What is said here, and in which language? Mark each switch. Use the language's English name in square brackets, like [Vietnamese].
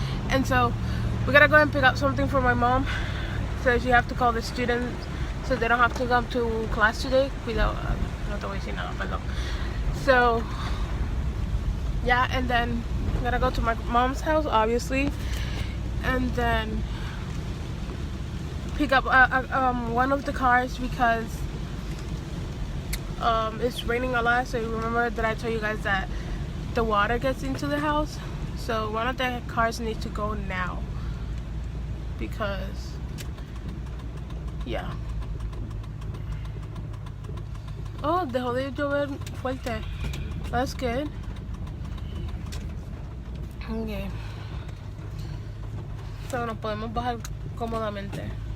[English] And so we gotta go and pick up something for my mom. So she have to call the students so they don't have to come to class today. [Spanish] Cuidado, no te voy a decir nada, perdón. [English] So yeah, and then I'm gonna go to my mom's house, obviously, and then pick up one of the cars because it's raining a lot. So you remember that I told you guys that the water gets into the house, so one of the cars needs to go now because yeah. [Spanish] Oh, dejó de llover fuerte. [English] That's good. [Spanish] Okay, so nos podemos bajar cómodamente.